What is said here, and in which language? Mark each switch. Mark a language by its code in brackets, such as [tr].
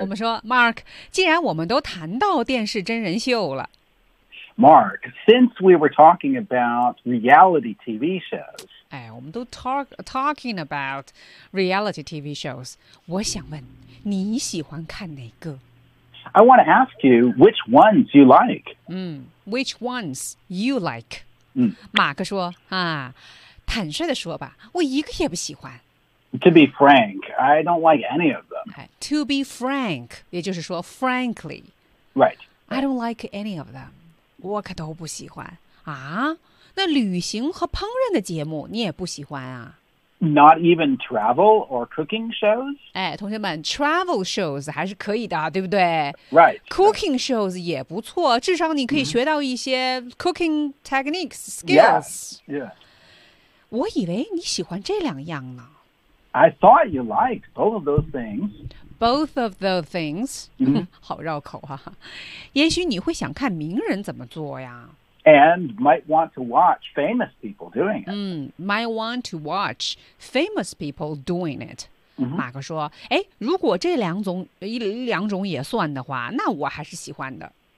[zh] 我们说 ，Mark， 既然我们都谈到电视真人秀了 [en] ，Mark， since we were talking about reality TV shows， [zh] 哎，我们都 [en] talking about reality TV shows， [zh] 我想问你喜欢看哪个 [en] ？I want to ask you which ones you like。嗯 ，which ones you like？嗯， [zh] 马克说啊，坦率地说吧，我一个也不喜欢。 [en] To be frank, I don't like any of them. To be frank, [zh] 也就是说 [en] frankly. Right. I don't like any of them. [zh] 我可都不喜欢。啊，那旅行和烹饪的节目你也不喜欢啊？ [en] Not even travel or cooking shows? [zh] 哎，同学们， travel shows 还是可以的，对不对？ [en] Right. [zh] Cooking shows 也不错，至少你可以学到一些 [en] cooking techniques, skills. Yes, yes. [zh] 我以为你喜欢这两样呢。 [en] I thought you liked both of those things. Both of those things? [zh] 好绕口啊。也许你会想看名人怎么做呀。 [en] And might want to watch famous people doing it. Might want to watch famous people doing it. [zh] 马克说，哎，如果这两种也算的话，那我还是喜欢的。